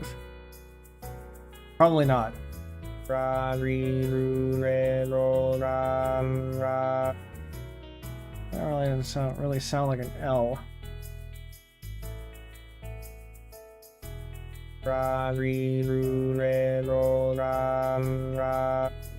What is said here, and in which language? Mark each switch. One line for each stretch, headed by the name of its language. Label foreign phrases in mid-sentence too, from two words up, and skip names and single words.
English: Probably not. Ra, re, ru, re, ro, ra, ra. That doesn't really sound like an L. Ra, re, ru, re, ro, ra, ra.